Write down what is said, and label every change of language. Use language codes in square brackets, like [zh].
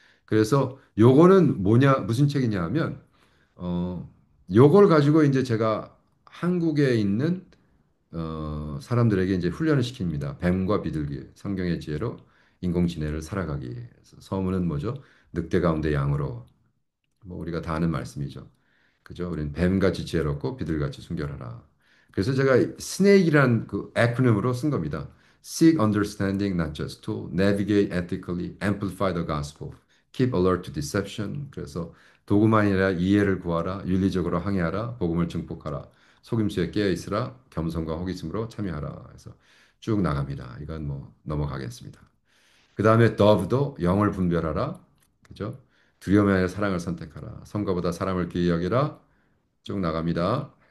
[ko] 그래서 요거는 무슨 책이냐 하면 요걸 가지고 이제 제가 한국에 있는 사람들에게 이제 훈련을 시킵니다. 뱀과 비둘기, 성경의 지혜로 인공지능을 살아가기 위해서. 서문은 뭐죠? 늑대 가운데 양으로. 뭐 우리가 다 아는 말씀이죠. 그죠? 우리는 뱀같이 지혜롭고 비둘기같이 순결하라. 그래서 제가 스네이크라는 그 에크로님으로 쓴 겁니다. [en] Seek understanding not just to navigate ethically, amplify the gospel, keep alert to deception. [ko] 그래서 도구만이 아니라 이해를 구하라, 윤리적으로 항해하라, 복음을 증폭하라, 속임수에 깨어 있으라, 겸손과 호기심으로 참여하라. 그래서 쭉 나갑니다. 이건 뭐 넘어가겠습니다. 그 다음에 dove도 영을 분별하라. 그죠? 두려움이 아니라 사랑을 선택하라. 성과보다 사람을 귀히 여기라. 쭉 나갑니다.